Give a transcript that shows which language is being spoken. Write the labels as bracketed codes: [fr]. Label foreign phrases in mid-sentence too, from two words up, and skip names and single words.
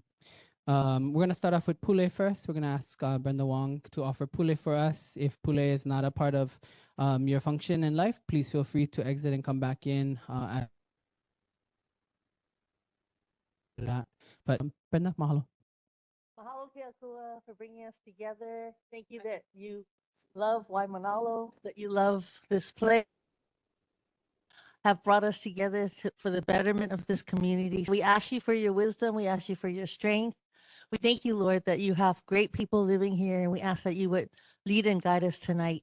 [en] We're going to start off with Pule first. We're going to ask Brenda Wong to offer Pule for us. If Pule is not a part of your function in life, please feel free to exit and come back in. But Brenda, mahalo. [haw] Mahalo ke akua [en] for bringing us together. Thank you that you love Waimānalo, that you love this place, have brought us together for the betterment of this community. We ask you for your wisdom. We ask you for your strength. We thank you, Lord, that you have great people living here, and we ask that you would lead and guide us tonight.